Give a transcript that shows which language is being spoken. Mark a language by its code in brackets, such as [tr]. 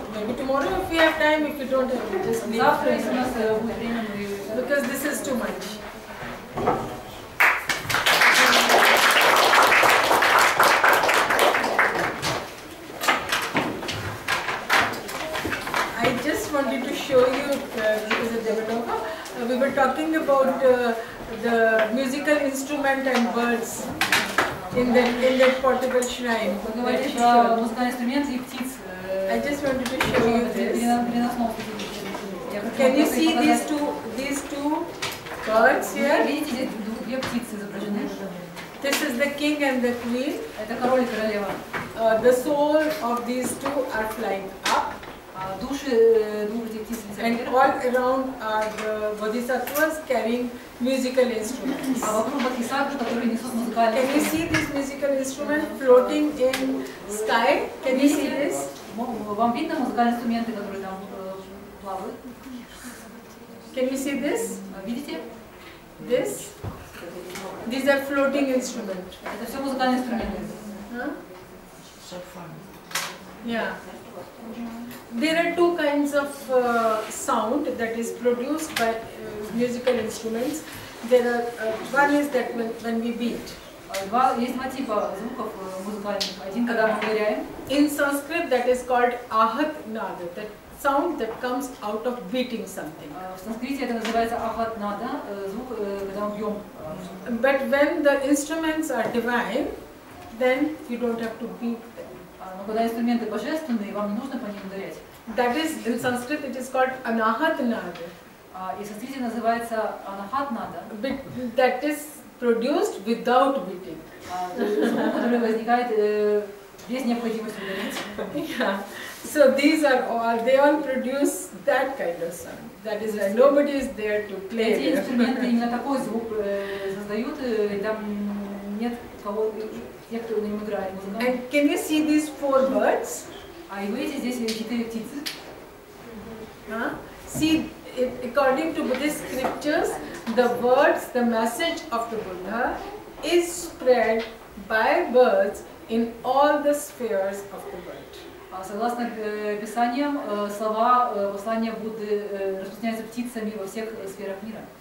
[en] Maybe tomorrow if we have time. If you don't have, we just leave. [ru] Завтра, если у нас будет время, мы... [en] Because this is too much. I just wanted to show you, because of Devatova, we were talking about the musical instrument and birds in that portable shrine. [ru] Поговорили про музыкальные инструменты и птиц. [en] I just wanted to show you this. [ru] Переносном. [en] Can you see these two birds here? [ru] Видите, здесь две птицы изображены. [en] This is the king and the queen. [ru] Это король и королева. [en] The soul of these two are flying up. [ru] Души двух этих птиц [en] And [ru] летят [en] all [ru] вверх. [en] around are the bodhisattvas carrying musical instruments. [ru] А вокруг бодхисаттвы, которые несут музыкальные [en] Can you see this musical instrument floating in sky? Can you see this? [ru] Вам видно музыкальные инструменты, которые там плавают? [en] Can you see this? [ru] Видите? [en] This? These are floating instruments. [ru] Это все музыкальные инструменты. Huh? [en] Yeah. There are two kinds of sound that is produced by musical instruments. There are one is that when we beat. [ru] Есть два типа звуков музыкальных. Один, когда мы ударяем. [en] In Sanskrit, that is called ahat nada, that sound that comes out of beating something. [ru] В санскрите это называется ахат нада, звук, когда мы бьем. [en] But when the instruments are divine, then you don't have to beat them. [ru] Но когда инструменты божественные, вам не нужно по ним ударять. [en] That is, in Sanskrit, it is called anahat nada. [ru] И в санскрите называется анахат нада. [en] That is produced without beating. [ru] Звук, который возникает без необходимости ударить. [en] Yeah. So these are all, they all produce that kind of sound. That is why nobody is there to play [ru] Эти [en] them. [ru] инструменты именно такой звук создают, и там нет кого, тех, кто на нем играет музыку. [en] And can you see these four birds? [ru] А и вы видите здесь 4 птицы. [en] See, according to Buddhist scriptures, the words, the message of the Buddha is spread by birds in all the spheres of the world. [ru] Согласно Писаниям, слова послания Будды распространяются птицами во всех сферах мира.